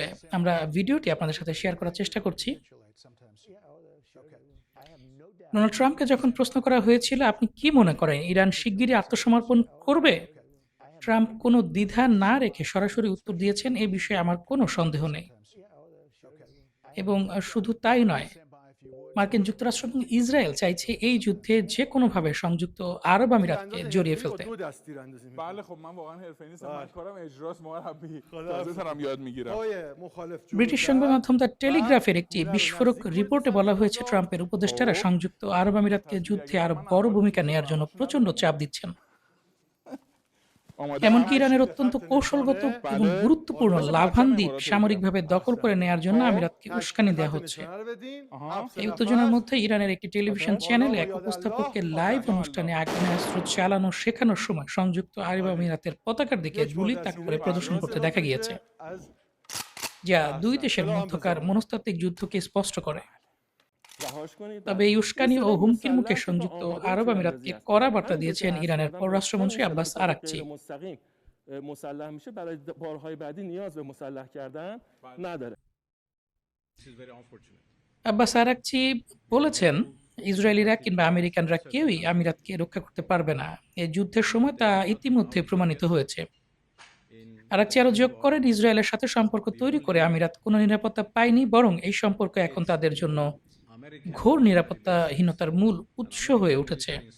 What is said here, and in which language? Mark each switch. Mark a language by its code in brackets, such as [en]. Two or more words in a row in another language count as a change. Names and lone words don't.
[bn] আমরা ভিডিওটি আপনাদের সাথে শেয়ার করার চেষ্টা করছি। ডোনাল্ড ট্রাম্পকে যখন প্রশ্ন করা হয়েছিল, আপনি কি মনে করেন ইরান শিগগিরই আত্মসমর্পণ করবে, ট্রাম্প কোনো দ্বিধা না রেখে সরাসরি উত্তর দিয়েছেন, এ বিষয়ে আমার কোনো সন্দেহ নেই। এবং শুধু তাই নয়, মার্কিন যুক্তরাষ্ট্র এবং ইসরায়েল চাইছে এই যুদ্ধে যে কোনোভাবে সংযুক্ত আরব আমিরাতকে জড়িয়ে ফেলতে। [fa] بله خب من واقعا حرفه‌ای نیستم من کارم اجراست مربی تازه دارم یاد میگیرم [bn] ব্রিটিশ সংবাদ মাধ্যম দ্য টেলিগ্রাফের একটি বিস্ফোরক রিপোর্টে বলা হয়েছে, ট্রাম্পের উপদেষ্টারা সংযুক্ত আরব আমিরাতকে যুদ্ধে আরো বড় ভূমিকা নেওয়ার জন্য প্রচণ্ড চাপ দিচ্ছেন। [fa] آماده [bn] এমনকি [fa] همش [bn] ইরানের অত্যন্ত কৌশলগত এবং [fa] بله [bn] গুরুত্বপূর্ণ [fa] منتظر [bn] লাভান [fa] بچه‌م [bn] দ্বীপ [fa] امارات رو دیدم [bn] সামরিকভাবে দখল করে নেয়ার জন্য [fa] خب [bn] আমিরাতকে উস্কানি দেওয়া হচ্ছে। [fa] آها [bn] এই উত্তেজনার মধ্যে ইরানের একটি টেলিভিশন চ্যানেলে এক উপস্থাপককে লাইভ অনুষ্ঠানে [fa] الله [bn] আগ্নেয়াস্ত্র চালানো শেখানোর সময় সংযুক্ত আরব আমিরাতের পতাকার দিকে গুলি তাক করে প্রদর্শন করতে দেখা গিয়েছে, যা দুই দেশের মধ্যকার মনস্তাত্ত্বিক যুদ্ধকে স্পষ্ট করে। [fa] رهاش کنید [bn] তবে [fa] بله [bn] এই [fa] یه [bn] উস্কানি ও [fa] سلاح [bn] হুমকির মুখে [fa] مسلح که تا [bn] সংযুক্ত [fa] آماده [bn] আরব [fa] میتونن [bn] আমিরাতকে [fa] اذیت [bn] কড়া [fa] کنن [bn] বার্তা [fa] همین [bn] দিয়েছেন [fa] جایی [bn] ইরানের [fa] هستن و [bn] পররাষ্ট্রমন্ত্রী [fa] مطمئن [bn] আব্বাস [fa] باشن که تا [bn] আরাকচি। [fa] غیر مستقیم مسلح میشه برای بارهای بعدی نیاز به مسلح کردن نداره. [bn] আব্বাস আরাকচি বলেছেন, ইসরায়েলিরা কিংবা আমেরিকানরা কেউই আমিরাতকে রক্ষা করতে পারবে না। এই যুদ্ধের সময় তা ইতিমধ্যে প্রমাণিত হয়েছে। আরাকচি আরও যোগ করেন, ইসরায়েলের সাথে সম্পর্ক তৈরি করে আমিরাত কোনো নিরাপত্তা পায়নি, বরং এই সম্পর্ক এখন তাদের জন্য ঘোর নিরাপত্তাহীনতার মূল উৎস হয়ে উঠেছে।